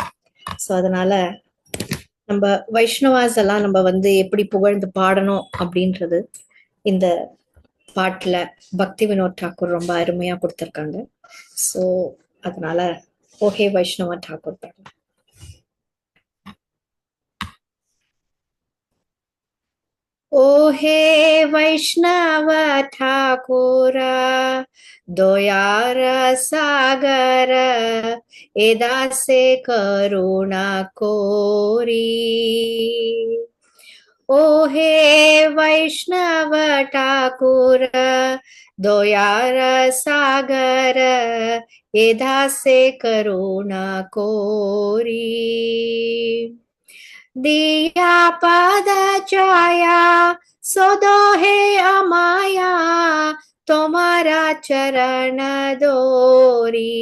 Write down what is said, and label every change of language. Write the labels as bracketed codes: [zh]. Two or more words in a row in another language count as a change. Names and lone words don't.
[ta] ஸோ அதனால நம்ம வைஷ்ணவாஸ் எல்லாம் நம்ம எப்படி புகழ்ந்து பாடணும் அப்படின்றது இந்த பாட்டுல பக்தி வினோத் டாக்கூர் ரொம்ப அருமையா கொடுத்திருக்காங்க. ஸோ அதனால ஓஹே வைஷ்ணவ டாக்கூர் பாடலாம். [bn] ও হে বৈষ্ণব ঠাকুর দয়ার সাগর এ দাসে করুণা করি। ও হে বৈষ্ণব ঠাকুর দয়ার সাগর এ দাসে করুণা করি। দিয়া পদ ছায়া শোধো হে আমায় তোমার চরণ ধরি।